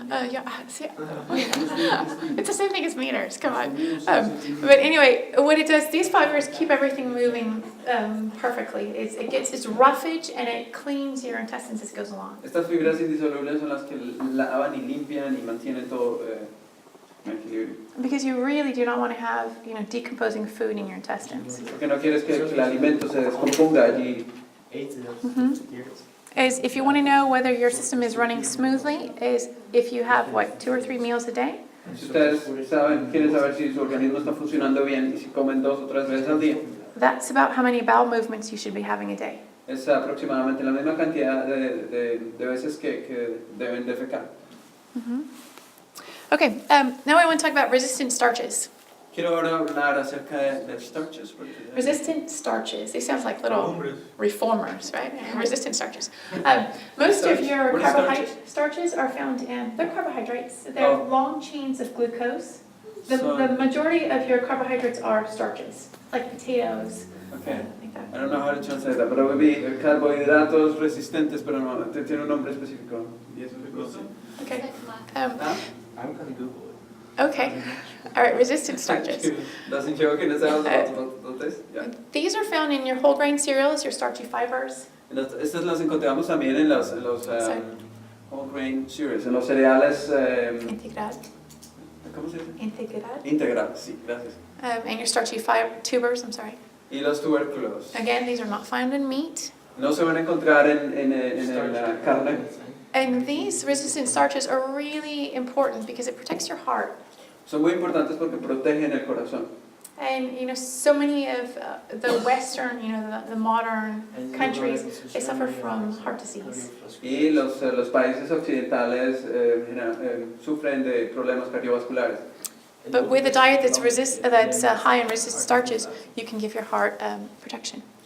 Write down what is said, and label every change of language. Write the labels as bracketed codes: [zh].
[en] Yeah, see, it's the same thing as meters, come on. But anyway, what it does, these fibers keep everything moving perfectly. It's roughage and it cleans your intestines as it goes along. [es] Estas fibras indisolubles son las que lavan y limpian y mantienen todo en equilibrio. [en] Because you really do not want to have, you know, decomposing food in your intestines. [es] Porque no quieres que el alimento se descomponga allí. [en] 8 years. Is if you want to know whether your system is running smoothly, is if you have, what, 2 or 3 meals a day? [es] Si ustedes quieren saber si su organismo está funcionando bien y si comen 2 o 3 veces al día, [en] That's about how many bowel movements you should be having a day. [es] es aproximadamente la misma cantidad de veces que deben defecar. [en] Okay, now I want to talk about resistant starches. [es] Quiero ahora hablar acerca de starches. [en] Resistant starches. They sound like little reformers, right? Resistant starches. Most of your What is starches are found in, they're carbohydrates. They're long chains of glucose. The So- majority of your carbohydrates are starches, like potatoes. Okay. Like that. I don't know how to translate that, [es] pero vi carbohidratos resistentes, pero no, tiene un nombre específico. ¿Y eso qué cosa? [en] Okay. ¿Ah? I'm going to Google it. Okay. All right, resistant starches. ¿Das hinchado que no sabes what es? Yeah. These are found in your whole grain cereals, your starchy fibers. [es] Estas las encontramos también en los [en] whole grain cereals, [es] en los cereales. Integral. ¿Cómo se dice? Integral. Integral, sí, gracias. [en] And your starchy tubers, I'm sorry. [es] Y los tubérculos. [en] Again, these are not found in meat. [es] No se van a encontrar en la carne. [en] And these resistant starches are really important because it protects your heart. [es] Son muy importantes porque protegen el corazón. [en] And you know, so many of the Western, you know, the modern countries, they suffer from heart disease. [es] Y los países occidentales sufren de problemas cardiovasculares. [en] But with a diet that's high in resistant starches, you can give your heart protection.